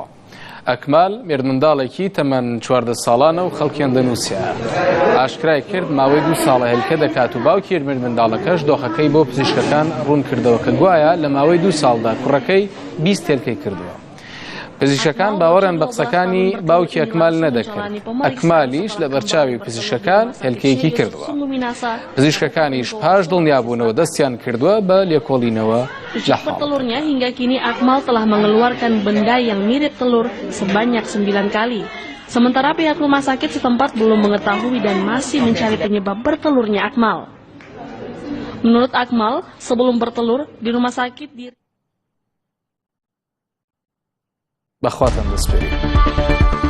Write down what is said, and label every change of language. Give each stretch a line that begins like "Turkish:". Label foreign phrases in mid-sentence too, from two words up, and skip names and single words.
Central Kurdish: ئەکمال مێردمنداڵێکی تەمەن 14 ساڵانە و خەڵکی ئەندەنوسیا ئاشکرای کرد ماوەی 2 ساڵە هێلکە دەکات و باوکی مێردمنداڵەکەش دۆخەکەی بۆ پزیشکەکان ڕوون کردەوە کە گوایە لە ماوەی 2 ساڵدا کوڕەکەی 20 هێلکەی کردووە. پزیشکەکان باوەڕیان بە قسەکانی باوکی ئەکمال نەدەکرد. ئەکمالیش لە بەرچاوی پزیشکەکان هێلکەیەکی کردووە. پزیشکەکانیش پاش دڵنیابوونەوە دەستیان کردووە بە لێکۆڵینەوە لە حاڵ.
Indonesian: Telurnya hingga kini Akmal telah mengeluarkan benda yang mirip telur sebanyak 9 kali. Sementara pihak rumah sakit setempat belum mengetahui dan masih mencari penyebab bertelurnya Akmal. Menurut Akmal, sebelum bertelur di rumah sakit
Central Kurdish: بەخواتان دەسپێرین.